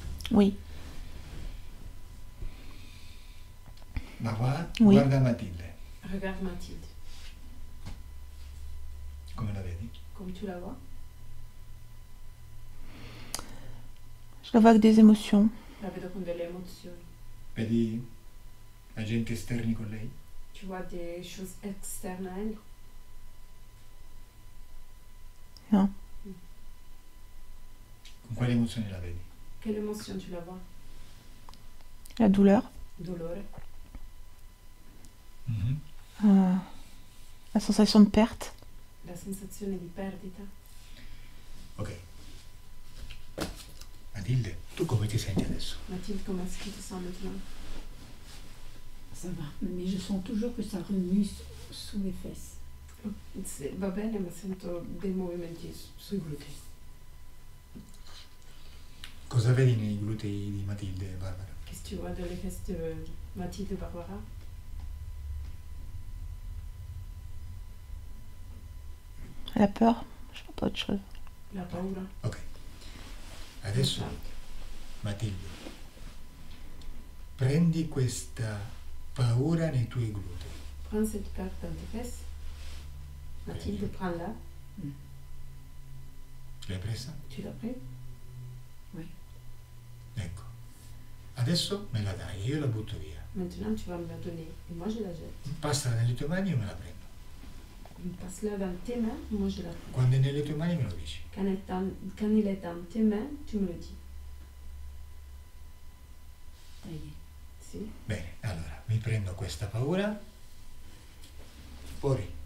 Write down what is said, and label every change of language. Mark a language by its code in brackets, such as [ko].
[fr] Oui. [it] Barbara, [fr] Oui. [it] guarda Matilde. [fr] Regarde Mathilde. [it] Come la vedi? [fr] Comme tu la vois. Je la vois avec des émotions. [it] La vedo con delle emozioni. Vedi agenti esterni con lei? [fr] Tu vois des choses externes à elle? Non. [it] Con quali emozioni la vedi? [fr] Quelle émotion tu la vois? La douleur, [it] Dolore, Mhm. [fr] la sensation de perte. [it] la sensazione di perdita. Ok. Matilde, tu come ti senti adesso? [fr] Mathilde, comment est-ce que tu te sens maintenant? Ça va, mais je sens toujours que ça remue sous mes fesses. [it] Va bene, ma sento dei movimenti sui glutei. Cosa vedi nei glutei di Matilde, Barbara? [fr] Qu'est-ce que tu vois dans les fesses de Mathilde et Barbara? La peur, je vois pas autre chose. [it] La paura. Ok. Adesso, Matilde, prendi questa paura nei tuoi glutei. [fr] Prends cette peur dans tes fesses. Mathilde, prends-la. [it] L'hai presa? [fr] Tu l'as pris? [it] Ecco. Adesso me la dai, io la butto via. [fr] Maintenant, tu vas me la donner. Et moi, je la jette. [it] Passala nelle tue mani, io me la prendo. [fr] Passe-la dans tes mains, moi, je la prends. [it] Quando è nelle tue mani me lo dici. [fr] Quand il est dans tes mains, tu me le dis. Ça y est. [it] Si. Bene, allora, mi prendo questa paura, fuori,